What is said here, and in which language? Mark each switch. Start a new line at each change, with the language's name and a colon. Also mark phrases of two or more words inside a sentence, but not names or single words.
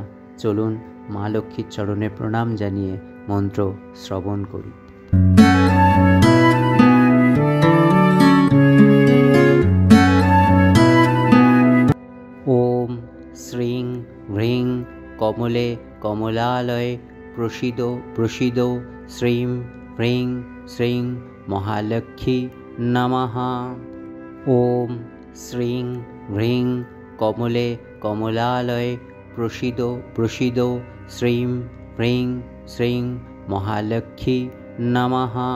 Bangla: চলুন মা লক্ষ্মীর চরণে প্রণাম জানিয়ে মন্ত্র শ্রবণ করি।
Sanskrit: ওম শ্রীং হ্রিং কমলে কমলালয়ে প্রসীদ প্রসীদ শ্রীং হ্রিং শ্রীং মহালক্ষ্মী নমঃ। ওম শ্রীং হ্রিং কমলে কমলালয়ে প্রসীদ প্রসীদ শ্রীং হ্রিং শ্রীং মহালক্ষ্মী নমঃ।